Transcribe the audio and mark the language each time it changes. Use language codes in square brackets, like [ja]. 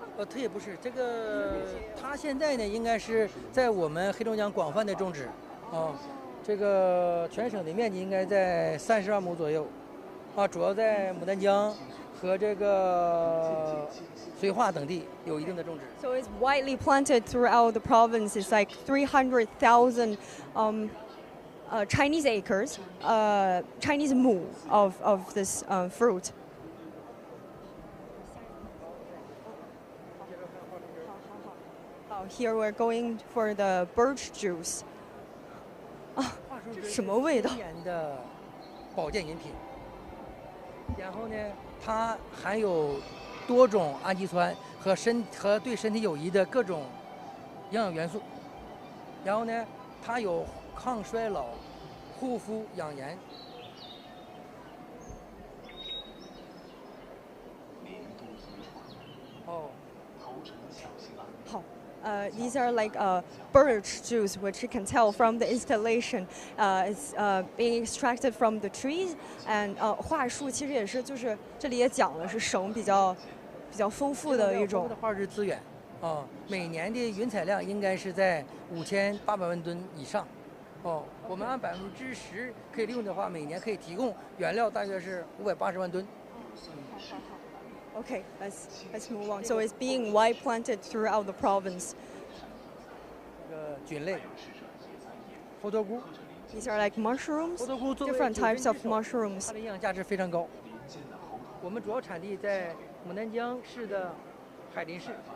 [zh] 它也不是这个，它现在呢应该是在我们黑龙江广泛的种植，这个全省的面积应该在30万亩左右，主要在牡丹江和这个绥化等地有一定的种植。 [en] So it's widely planted throughout the province. It's like 300,000. Chinese acres, Chinese mu of this fruit. here we're going for the birch juice. [zh] 这什么味道？天然的保健饮品。然后呢，它含有多种氨基酸和对身体有益的各种营养元素。然后呢，它有抗衰老、护肤、养颜。哦。好。 [en] These are like birch juice, which you can tell from the installation. It's being extracted from the trees. [zh] And 桦树其实也是，就是这里也讲了，是省比较丰富的一种化石资源。每年的云采量应该是在5800万吨以上。我们按10%可以利用的话，每年可以提供原料大约是580万吨。 [en] Okay, let's move on. So it's being wide planted throughout the province. [zh] 菌类，猴头菇。 [en] These are like mushrooms, [zh] 猴头菇 [en] different types of mushrooms. [zh] 它的营养价值非常高。我们主要产地在牡丹江市的海林市。